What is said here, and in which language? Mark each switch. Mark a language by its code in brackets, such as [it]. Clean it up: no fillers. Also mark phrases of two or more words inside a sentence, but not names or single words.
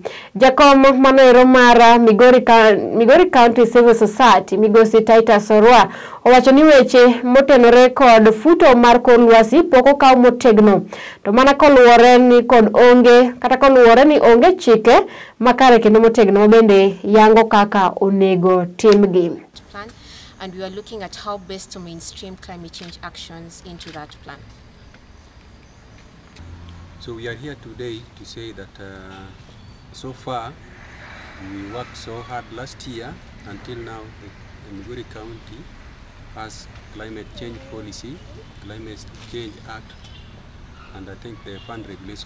[luo] Jakom mano ero mar Migori County Civil Society Migosi Titus Orwa owacho ni weche motenore kod Futo mar kor Lwasi poko kaw motegno to mana koluwore ni kod onge kata koluwore ni onge chike makare kendo motegno bende yango kaka onego timgi. [en] And we are looking at how best to mainstream climate change actions into that plan. So we are here today to say that so far we worked so hard last year until now. The Migori County has climate change policy, climate change act, and I think the fund regulation.